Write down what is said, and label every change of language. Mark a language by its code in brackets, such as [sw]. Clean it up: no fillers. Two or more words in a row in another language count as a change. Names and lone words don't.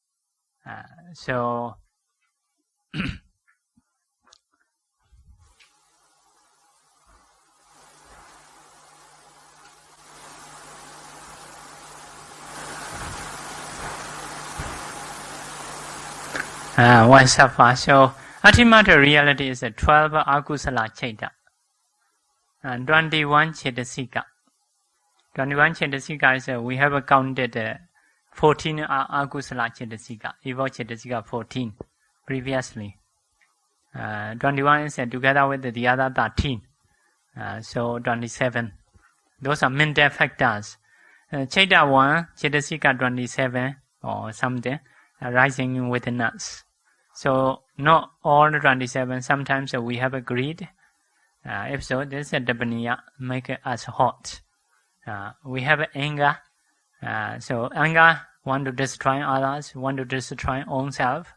[en] So why suffer? So ultimate reality is 12 [pi] akusala chaita [en] and 21 cetasika. 21 cetasika is we have counted 14 [pi] akusala cetasika, [en] evil cetasika 14 previously. 21 is together with the other 13, so 27. Those are mental factors. Chaita 1, cetasika 27 or something arising within us. So not all 27. Sometimes we have a greed. If so, this is tapaniya, make us hot. We have anger. So anger, want to destroy others, want to destroy own self.